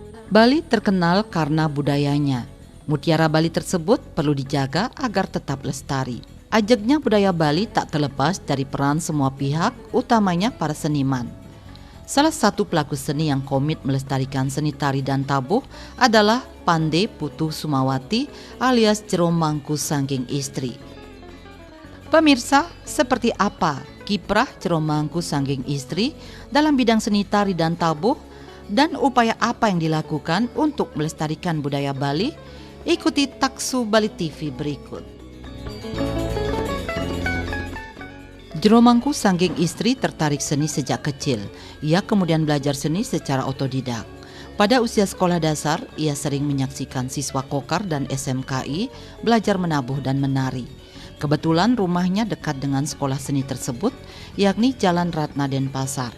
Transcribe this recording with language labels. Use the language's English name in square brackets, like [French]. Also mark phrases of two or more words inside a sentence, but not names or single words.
[Indonesian] Bali terkenal karena budayanya. Mutiara Bali tersebut perlu dijaga agar tetap lestari. Ajaknya budaya Bali tak terlepas dari peran semua pihak, utamanya para seniman. Salah satu pelaku seni yang komit melestarikan seni tari dan tabuh adalah Pande Putu Sumawati alias Jero Mangku Sangging Istri. Pemirsa, seperti apa kiprah Jero Mangku Sangging Istri dalam bidang seni tari dan tabuh, dan upaya apa yang dilakukan untuk melestarikan budaya Bali? Ikuti Taksu Bali TV berikut. Jero Mangku Sangging Istri tertarik seni sejak kecil. Ia kemudian belajar seni secara otodidak. Pada usia sekolah dasar, ia sering menyaksikan siswa Kokar dan SMKI belajar menabuh dan menari. Kebetulan rumahnya dekat dengan sekolah seni tersebut, yakni Jalan Ratna Denpasar.